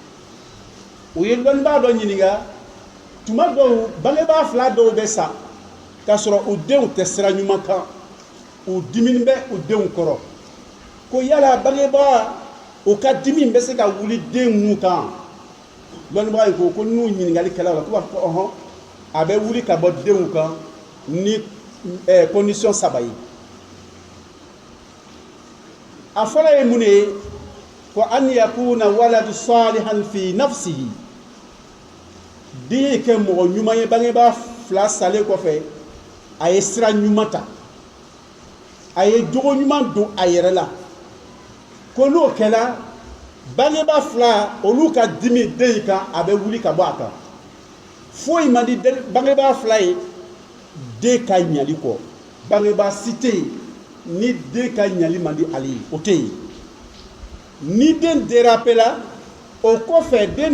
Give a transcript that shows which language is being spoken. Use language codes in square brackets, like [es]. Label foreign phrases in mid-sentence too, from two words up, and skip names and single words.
[bm] u ye lɔnnibaa dɔ ɲininka tuma dɔw bangebaa fila dɔw bɛ sa k'a sɔrɔ u denw tɛ sira ɲuman kan u diminen bɛ u denw kɔrɔ ko yala bangebaa o ka dimi bɛ se ka wuli den minnu kan lɔnnibaa in ko n'u ɲininkali kɛla la k'u b'a fɔ ɔhɔn a bɛ wuli ka bɔ denw kan ni condition saba ye a fɔlɔ ye mun de ye ko [ar] أن يكون ولدا صالحا في نفسه [bm] den ye kɛ mɔgɔ ɲuman ye bangebaa fila salen kɔfɛ a ye sira ɲuman ta a ye jogo ɲuman don a yɛrɛ la ko n'o kɛla bangebaa fila olu ka dimi den in kan a bɛ wuli ka bɔ a kan foyi man di bangebaa fila ye den ka ɲali kɔ bangebaa si tɛ yen ni den ka ɲali man di ale ye o tɛ yen ni den dérapela o kɔfɛ den